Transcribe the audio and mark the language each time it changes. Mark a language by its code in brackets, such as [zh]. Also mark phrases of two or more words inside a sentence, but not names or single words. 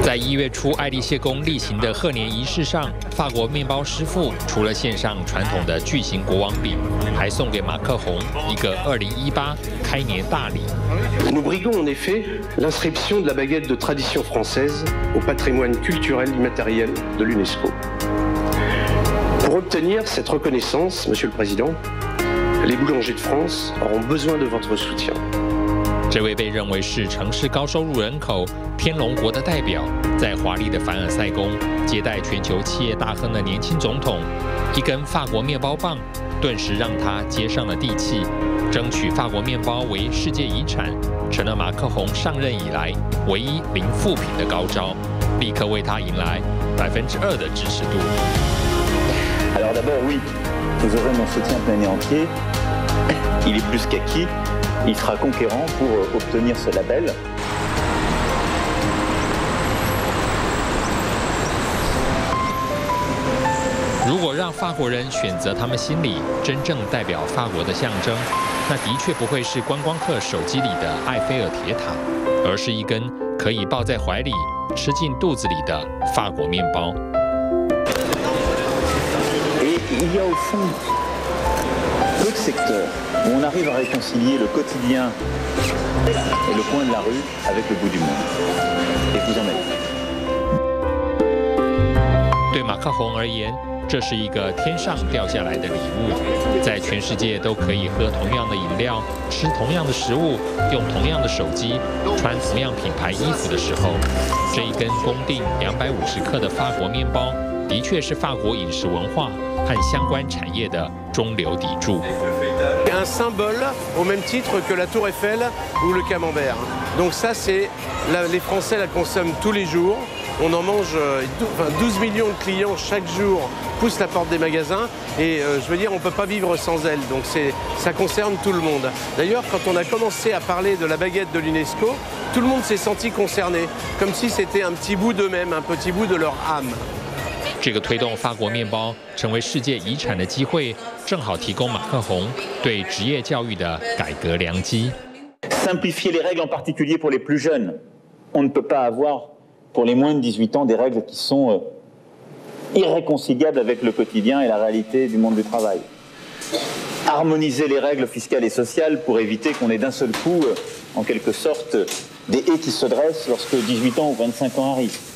[zh] 1 月初爱丽谢宫例行的贺年仪式上，法国面包师傅除了献上传统的巨型国王饼，还送给马克宏一个2018开年大礼。 [fr] Nous briguons en effet l'inscription de la baguette de tradition française au patrimoine culturel immatériel de l'UNESCO. Pour obtenir cette reconnaissance, Monsieur le Président, les boulangers de France auront besoin de votre soutien. [zh] 这位被认为是城市高收入人口天龙国的代表，在华丽的凡尔赛宫接待全球企业大亨的年轻总统，一根法国面包棒顿时让他接上了地气，争取法国面包为世界遗产，成了马克宏上任以来唯一零负评的高招，立刻为他迎来2%的支持度。 [fr] Alors d'abord, oui, vous aurez mon soutien plein et entier. Il est plus qu'acquis. Il sera conquérant pour obtenir ce label. [zh] 如果让法国人选择他们心里真正代表法国的象征，那的确不会是观光客手机里的埃菲尔铁塔，而是一根可以抱在怀里、吃进肚子里的法国面包。 [fr] Et il y a au fond peu de secteurs où on arrive à réconcilier le quotidien et le coin de la rue avec le bout du monde. Et vous en êtes. [zh] 对马克宏而言，这是一个天上掉下来的礼物，在全世界都可以喝同样的饮料、吃同样的食物、用同样的手机、穿同样品牌衣服的时候，这一根公定250克的法国面包，的确是法国饮食文化和相关产业的中流砥柱。 [fr] Un symbole au même titre que la Tour Eiffel ou le Camembert. Donc ça, c'est les Français la consomment tous les jours. On en mange 12 millions de clients chaque jour poussent la porte des magasins et je veux dire on ne peut pas vivre sans elle. Donc ça concerne tout le monde. D'ailleurs, quand on a commencé à parler de la baguette de l'UNESCO, tout le monde s'est senti concerné, comme si c'était un petit bout d'eux-mêmes, un petit bout de leur âme. [zh] 这个推动法国面包成为世界遗产的机会，正好提供马克宏对职业教育的改革良机。 [fr] Simplifier les règles en particulier pour les plus jeunes. On ne peut pas avoir pour les moins de 18 ans des règles qui sont irréconciliables avec le quotidien et la réalité du monde du travail. Harmoniser les règles fiscales et sociales pour éviter qu'on ait d'un seul coup, en quelque sorte, des haies qui se dressent lorsque 18 ans ou 25 ans arrivent.